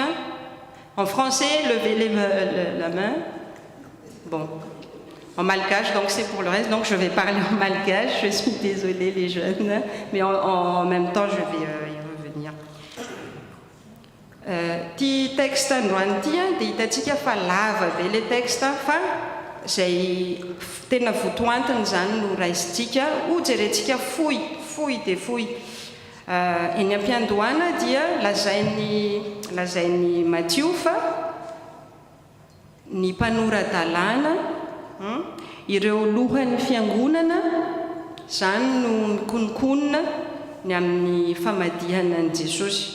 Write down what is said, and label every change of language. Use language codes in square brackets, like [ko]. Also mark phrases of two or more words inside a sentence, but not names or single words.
[fr] En français, levez la main. Bon, en malgache, donc c'est pour le reste. Donc je vais parler en malgache. Je suis désolée les jeunes, mais en même temps je vais y revenir. [mg] Ti texte androany ty dia hitantsika fa lava be [fr] le texte [mg] fa zay tena votoantiny zany no raisintsika ho jerentsika fohy de fohy. Eny am-piandohana dia lazainy Matthieu fa ny mpanorandalàna, ireo lohan'ny fiangonana, zany no mikonokonina ny amin'ny famadihana an' Jesosy.